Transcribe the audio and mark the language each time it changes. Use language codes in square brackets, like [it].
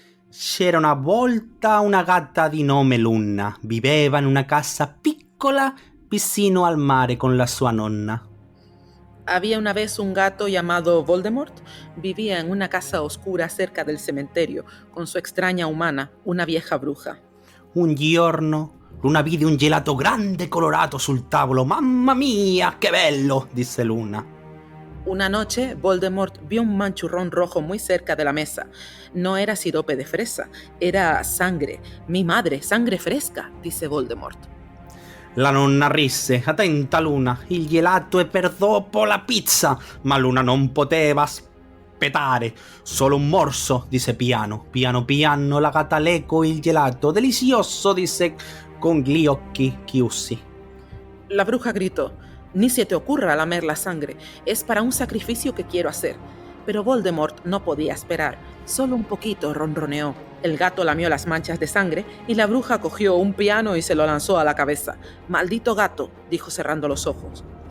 [it] C'era una volta una gatta di nome Luna. Viveva in una casa piccola vicino al mare con la sua nonna. [es] Había una vez un gato llamado Voldemort. Vivía en una casa oscura cerca del cementerio con su extraña humana, una vieja bruja. [it] Un giorno Luna vide un gelato grande e colorato sul tavolo. Mamma mia, che bello, disse Luna. [es] Una noche, Voldemort vio un manchurrón rojo muy cerca de la mesa. No era sirope de fresa, era sangre. Mi madre, sangre fresca, dice Voldemort. [it] La nonna risse. Attenta Luna, il gelato è per dopo la pizza. Ma Luna non poteva aspettare. Solo un morso, disse piano. Piano piano la gatta lecco il gelato. Delicioso, disse con gli occhi chiusi. [es] La bruja gritó: «Ni se te ocurra lamer la sangre, es para un sacrificio que quiero hacer». Pero Voldemort no podía esperar. Solo un poquito, ronroneó. El gato lamió las manchas de sangre y la bruja cogió un piano y se lo lanzó a la cabeza. «Maldito gato», dijo cerrando los ojos.